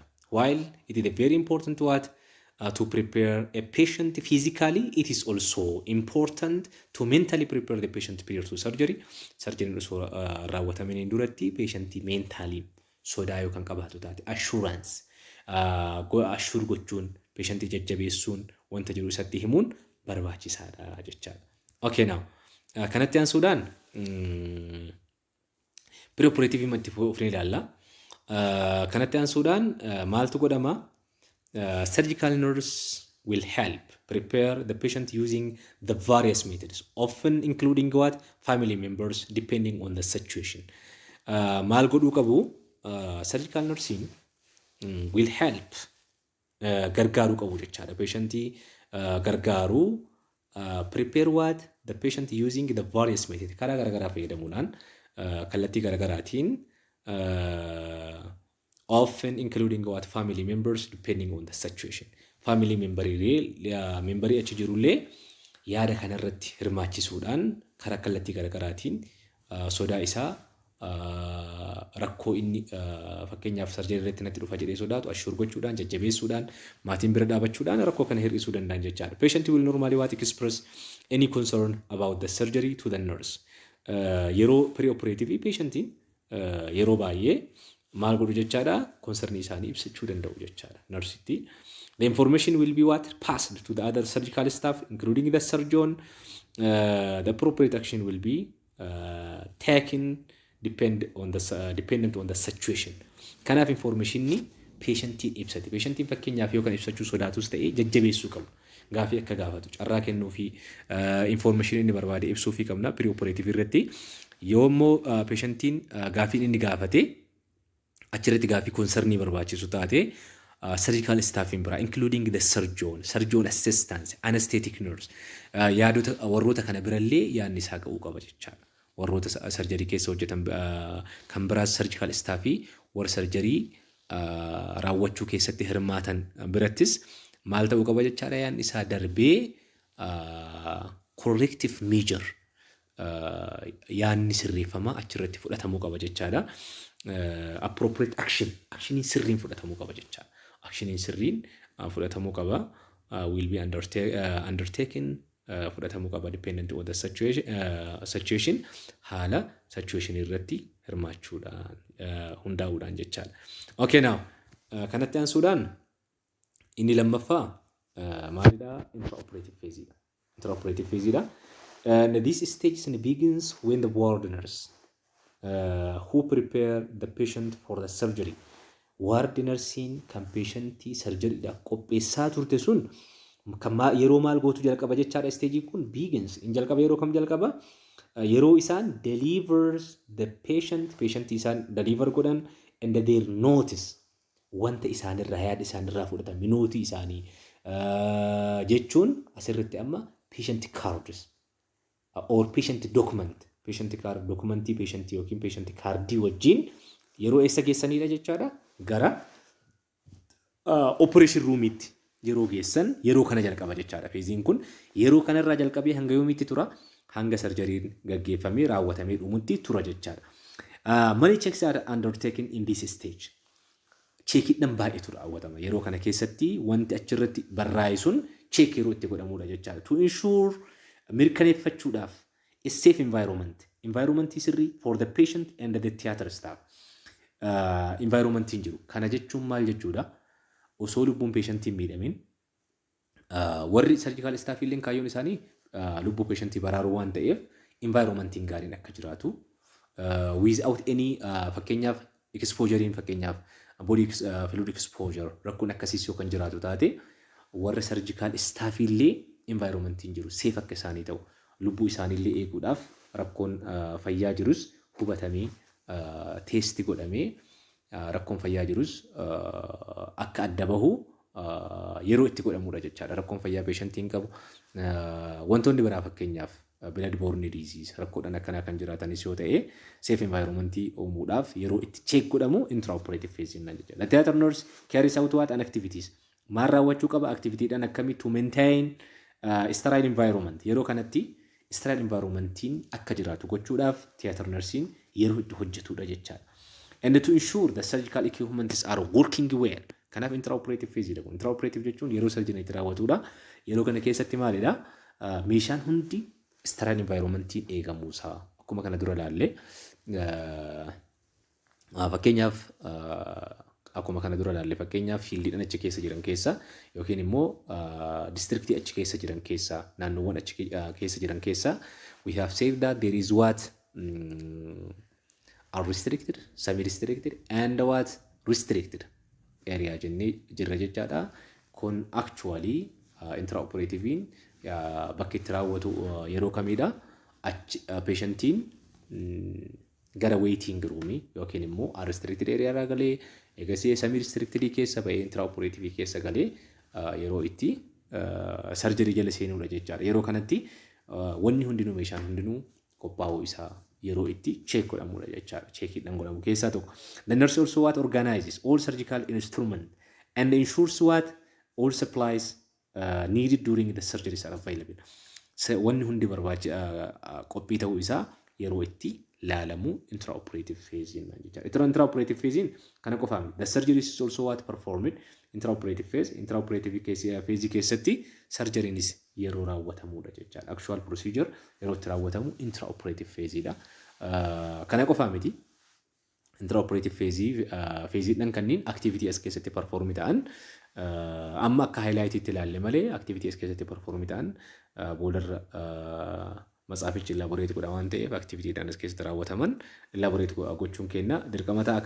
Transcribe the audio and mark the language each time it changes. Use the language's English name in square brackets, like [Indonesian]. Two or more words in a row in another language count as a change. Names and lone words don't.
[English] While it is very important to prepare a patient physically, it is also important to mentally prepare the patient prior to surgery. [Oromo] Surgery osoo raawwatameen duratti patientii mentally sodaa yoo kan qabaatu taate [English] assurance assure [Oromo] gochuun patientii jajjabeessuun wanta jiru isatti himuun barbaachisaadha jechaadha. [English] Okay now [Oromo] kanatti aansuudhaan pre-operative itti fufnee ilaalla. Kanatti aansuudhaan maaltu godhama? [English] Surgical nurse will help prepare the patient using the various methods, often including family members, depending on the situation. [Oromo] Maal godhuu qabu? [English] Surgical nursing will help [Oromo] gargaaruu qabu jechaadha. Patientii gargaaruu [English] prepare the patient using the various methods. [Oromo] Karaa garagaraa fayyadamuudhaan kallattii garagaraatiin [English] often including family members depending on the situation. [Oromo] Family memberii achi jirullee yaada kanarratti hirmaachisuudhaan karaa kallattii garagaraatiin sodaa isaa rakkoo inni fakkeenyaaf sarjerii irratti natti dhufa jedhee sodaatu assure gochuudhaan jajjabeessuudhaan maatiin bira dhaabachuudhaan rakkoo kana hir'isuu danda'an jechaadha. [English] Patient will normally express any concern about the surgery to the nurse. [Oromo] Yeroo pre-operative patientiin yeroo baay'ee maal godhu jechaadha? Concernii isaanii ibsachuu danda'u jechaadha nursitti. [English] The information will be passed to the other surgical staff including the surgeon. The appropriate action will be taken dependent on the situation. [Oromo] Kanaaf informationni patientiin ibsate. Patientiin fakkeenyaaf yoo kan ibsachuu sodaatus ta'ee jajjabeessuu qabu. gaafii akka gaafatu carraa kennuu fi information inni barbaade ibsuu fi qabna pre-operative irratti yoo immoo patientiin gaafii inni gaafate achirratti gaafii concernii barbaachisu taate [English] surgical staff [Oromo] in bira [English] including the surgeon assistants anesthetic nurse [Oromo] yaadota warroota kana birallee yaadni isaa ga'uu qaba jechaadha warroota surgery keessa hojjetan kan biraas [English] surgical staff [Oromo] warra surgery raawwachuu keessatti hirmaatan birattis maal ta'uu qaba jechaadha yaadni isaa darbee [English] corrective measure [Oromo] yaadni sirreeffama achirratti fudhatamuu qaba jechaadha appropriate actionii sirriin fudhatamuu qaba jechaadha actionii sirriin fudhatamuu qaba [English] will be undertaken [Oromo] fudhatamuu qaba [English] dependent on the situation [Oromo] haala situation irratti hirmaachuudhaan hundaa'uudhaan jechaadha. [English] Okay now [Oromo] kanatti aansuudhaan inni lammaffaa maalidha [English] intraoperative phase [Oromo] dha. [English] Intraoperative phase dha. This stage begins when the ward nurse who prepare the patient for the surgery ward nursing [Oromo] kan patientii surgery dha qopheessaa turte sun yeroo maal gootu jalqaba jechaadha stage kun begins in jalqaba yeroo kam jalqaba yeroo isaan [English] delivers the patient [Oromo] isaan deliver godhan [English] and their notice [Oromo] wanta isaanirraa yaada isaanirraa fudhatan minootii isaanii jechuun asirratti amma [English] patient cards or patient document patient card [Oromo] documentii patient yookiin patient cardii wajjin yeroo eessa geessanidha jechaadha gara operation roomitti yeroo geessan yeroo kana jalqaba jechaadha feeziin kun yeroo kanarraa jalqabee hanga yoomitti tura hanga sarjariin gaggeeffamee raawwatamee dhumutti tura jechaadha. [English] Many checks are undertaken in this stage. [Oromo] Cheekidhaan baay'eetu raawwatama yeroo kana keessatti wanti achirratti barraa'e sun cheek yeroo itti godhamudha jechaadha. [English] To ensure mirkaneeffachuudhaaf a safe environment sirrii for the patient and the theatre staff. [Oromo] Environment jiru kana jechuun maal jechuudha osoo lubbuun patientii miidhamin warri [English] surgical staff [Oromo] illee kaayyoon isaanii lubbuu patientii baraaruu waan ta'eef environmentiin gaariin akka jiraatu without any fakkeenyaaf exposurein fakkeenyaaf [English] body fluid exposure [Oromo] rakkoon akkasiis yoo kan jiraatu taate warra [English] surgical staff [Oromo] illee environmentiin jiru safe akka isaanii ta'u lubbuu isaanii illee eeguudhaaf rakkoon fayyaa jirus hubatamee testi godhamee rakkoon fayyaa jirus akka adda bahu yeroo itti godhamudha jechaadha. Rakkoon fayyaa patientiin qabu wantoonni biraa fakkeenyaaf [English] blood borne disease [Oromo] rakkoodhaan akkanaa kan jiraatanis yoo ta'e [English] safe environment [Oromo] uumuudhaaf yeroo itti check godhamu [English] intraoperative phase [Oromo] nan jechaadha. [English] The theatre nurse carries out what an activities [Oromo] maal raawwachuu qaba activityidhaan akkamii [English] to maintain sterile environment [Oromo] yeroo kanatti sterile environmentiin akka jiraatu gochuudhaaf [English] theatre nursing [Oromo] yeroo itti hojjetudha jechaadha. [English] And to ensure the surgical equipments are working well. [Oromo] Kanaaf [English] intraoperative phase [Oromo] jedhamu. Intraoperative jechuun yeroo surgery itti raawwatudha. Yeroo kana keessatti maalidha? Meeshaan hundi sterile environmentiin eegamuusaa. Akkuma kana dura ilaalle fakkeenyaaf akkuma kana dura ilaalle fakkeenyaaf fiildiidhaan achi keessa jiran keessa yookiin immoo districtii achi keessa jiran keessa naannoowwan achi keessa jiran keessa [English] we have said that there is what are restricted, semi-restricted, and what restricted area [Oromo] jennee jirra jechaadha. Kun actually intraoperative bakka itti raawwatu yeroo kamidha patientiin gara [English] waiting room [Oromo] yookiin immoo [English] restricted area [Oromo] irraa galee egasii semi-restricted keessa ba'ee intraoperative keessa galee yeroo itti surgery jala seenuudha jechaadha. Yeroo kanatti wanni hundinuu meeshaan hundinuu qophaa'uu isaa yeroo itti check godhamudha jechaadha. Cheekidhaan godhamu keessaa tokko. [English] The nurse also what organizes all surgical instrument and ensures what all supplies needed during the surgeries are available. [Oromo] Wanni hundi qophii ta'uu isaa yeroo itti laalamu [English] intraoperative phase [Oromo] nan jechaadha. [English] Intraoperative phase [Oromo] kana qofaami. [English] The surgery is also what performed intraoperative phase. Intraoperative phase [Oromo] keessatti surgerynis yeroo raawwatamudha jechaadha. [English] Actual procedure [Oromo] yeroo itti raawwatamu [English] intraoperative phase [Oromo] dha. Kana qofaa miti. [English] Intraoperative phase [Oromo] dhaan kanneen activity as keessatti perform ta'an amma akka highlight itti ilaalle malee activity as keessatti perform ta'an boodarra matsaafichi elaborate godha waan ta'eef activity dhaan as keessatti raawwataman elaborate gochuun kenna dirqama ta'a.